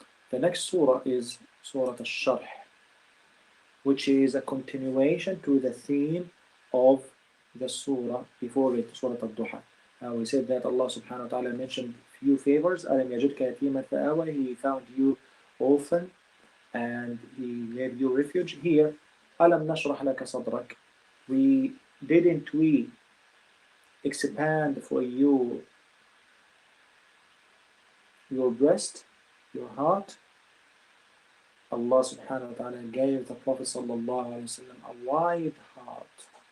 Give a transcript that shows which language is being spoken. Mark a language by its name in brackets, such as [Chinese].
[English] The next surah is Surah Al-Sharh, which is a continuation to the theme of the surah before it, Surah Al-Duha. We said that Allah subhanahu wa ta'ala mentioned few favors. [Arabic] أَلَمْ يَجِدْكَ يَتِيمًا فَآوَى. [English] He found you orphan and he gave you refuge. [Arabic] Here, أَلَمْ نَشْرَحْ لَكَ صَدْرَكَ. [English] Didn't we expand for you your breast, your heart? Allah subhanahu wa ta'ala gave the Prophet sallallahu alayhi wa sallam a wide heart.